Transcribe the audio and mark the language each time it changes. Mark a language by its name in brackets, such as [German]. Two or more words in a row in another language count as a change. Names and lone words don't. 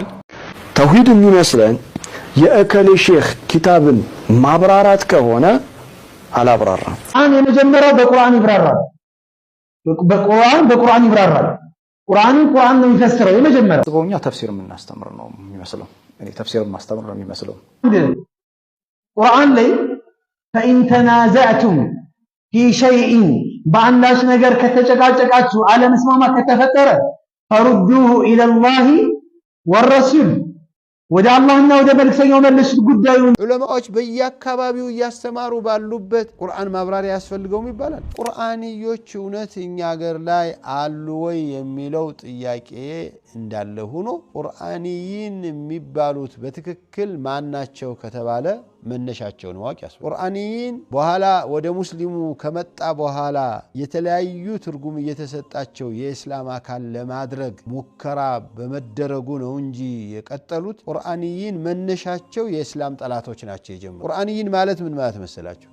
[Amharic] ተውሂድ የሚመስለን የእከሌ ሼክ ኪታብን ማብራራት ከሆነ አላብራራም። የመጀመሪያው በቁርአን ይብራራል። በቁርአን ይብራራል። ቁርአን ነው የሚፈስረው የመጀመሪያው። ጥበውኛ ተፍሲር የምናስተምር ነው የሚመስለው። እኔ ተፍሲር ማስተምር ነው የሚመስለው። ቁርአን ላይ [Arabic] فإن تنازعتم في شيء [Amharic] በአንዳች ነገር ከተጨቃጨቃችሁ አለመስማማት ከተፈጠረ ፈሩዱሁ [Arabic] إلى الله والرسول [Amharic] ወደ አላህና ወደ መልእክተኛው መልሱት ጉዳዩን። ዑለማዎች በየአካባቢው ያስተማሩ ባሉበት ቁርአን ማብራሪያ ያስፈልገውም ይባላል። ቁርአንዮች እውነት እኛ ሀገር ላይ አሉ ወይ የሚለው ጥያቄ እንዳለ ሆኖ ቁርአንይን የሚባሉት በትክክል ማናቸው ከተባለ መነሻቸውን ማወቅ ያስፈልጋል። ቁርአንይን በኋላ ወደ ሙስሊሙ ከመጣ በኋላ የተለያዩ ትርጉም እየተሰጣቸው የእስላም አካል ለማድረግ ሙከራ በመደረጉ ነው እንጂ የቀጠሉት ቁርአንይን መነሻቸው የእስላም ጠላቶች ናቸው የጀመሩት። ቁርአንይን ማለት ምን ማለት መሰላችሁ?